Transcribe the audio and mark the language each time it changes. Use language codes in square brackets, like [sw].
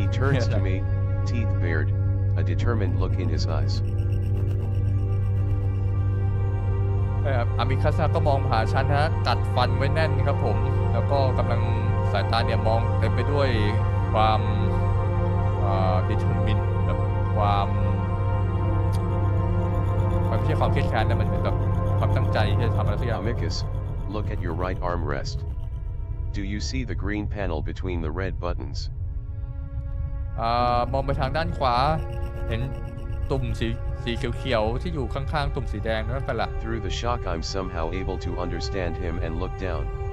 [en] He turns to me, teeth bared, a determined look in his eyes. [th] อามิคาซาก็มองหาฉันฮะกัดฟันไว้แน่นครับผมแล้วก็กำลังสายตาเนี่ยมองเต็มไปด้วยความdetermined แบบความไม่ใช่ความเครียดแค้นแต่มันเหมือนแบบความตั้งใจที่จะทำอะไรสักอย่าง [en] Amicus, look at your right armrest. Do you see the green panel between the red buttons? [th] มองไปทางด้านขวาเห็นตุ่มสีเขียวๆที่อยู่ข้างๆตุ่มสีแดงนั่นเป็นละ [en] Through the shock I'm somehow able to understand him and look down.